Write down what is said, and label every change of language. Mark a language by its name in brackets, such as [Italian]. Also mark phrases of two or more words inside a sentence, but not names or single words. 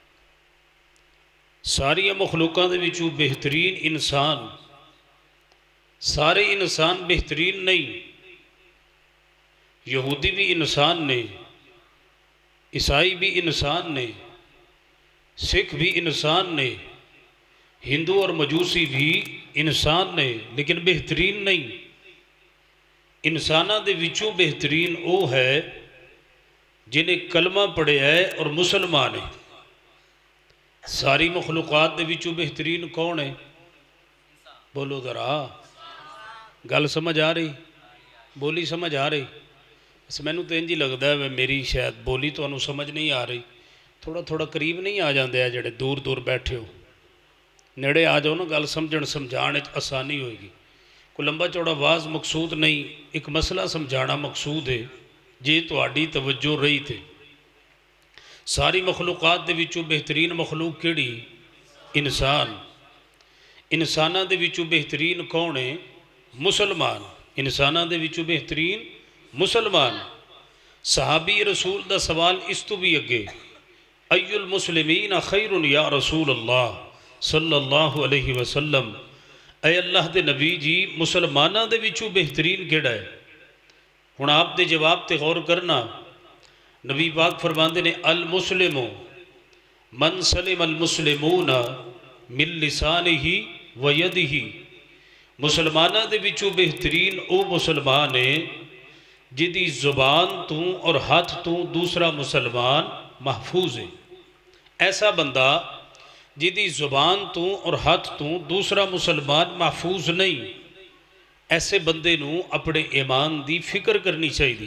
[Punjabi] ساری مخلوقات دے وچوں بہترین انسان، سارے انسان بہترین نہیں، یہودی بھی انسان نے، عیسائی بھی انسان نے، سکھ بھی انسان نے، ہندو اور مجوسی بھی انسان نے، لیکن بہترین نہیں۔ انسانہ دے وچوں بہترین وہ ہے جنہیں کلمہ پڑھے ہے اور مسلمان ہے۔ ساری مخلوقات دے وچوں بہترین کون ہے؟ بولو ذرا، گل سمجھ آ رہی؟ بولی سمجھ آ رہی؟ بس میں نے تو انجی لگتا ہے میری شاید بولی تو انہوں سمجھ نہیں آ رہی، ਥੋੜਾ ਥੋੜਾ ਕਰੀਬ ਨਹੀਂ ਆ ਜਾਂਦੇ ਆ ਜਿਹੜੇ ਦੂਰ ਦੂਰ ਬੈਠੇ ਹੋ, ਨੇੜੇ ਆ ਜਾਓ ਨਾ, ਗੱਲ ਸਮਝਣ ਸਮਝਾਉਣ ਵਿੱਚ ਆਸਾਨੀ ਹੋਏਗੀ। ਕੋਈ ਲੰਬਾ ਚੌੜਾ ਵਾਜ਼ ਮਕਸੂਦ ਨਹੀਂ, ਇੱਕ ਮਸਲਾ ਸਮਝਾਉਣਾ ਮਕਸੂਦ ਹੈ। ਜੇ ਤੁਹਾਡੀ ਤਵੱਜੋ ਰਹੀ ਤੇ ਸਾਰੀ ਮਖਲੂਕਾਤ ਦੇ ਵਿੱਚੋਂ ਬਿਹਤਰੀਨ ਮਖਲੂਕ ਕਿਹੜੀ? ਇਨਸਾਨ। ਇਨਸਾਨਾਂ ਦੇ ਵਿੱਚੋਂ ਬਿਹਤਰੀਨ ਕੌਣ ਹੈ? ਮੁਸਲਮਾਨ। ਇਨਸਾਨਾਂ ਦੇ ਵਿੱਚੋਂ ਬਿਹਤਰੀਨ ਮੁਸਲਮਾਨ। صحابی رسول دا سوال اس تو بھی اگے، [Arabic] ایُّ المسلمین خیر یا رسول اللہ صلی اللہ علیہ وسلم، [Punjabi] اے اللہ دے نبی جی مسلمانہ دے وچوں بہترین کیڑا ہے؟ ہن آپ دے جواب تے غور کرنا۔ نبی پاک فرماندے نے [Arabic] المسلم من سلم المسلمون من لسانہ و یدہ، [Punjabi] مسلمانہ دے وچوں بہترین او مسلمان ہے جدی زبان تو اور ہاتھ تو دوسرا مسلمان محفوظ ہے۔ ایسا بندہ جدی زبان تو اور ہاتھ تو دوسرا مسلمان محفوظ نہیں، ایسے بندے نو اپنے ایمان دی فکر کرنی چاہیے۔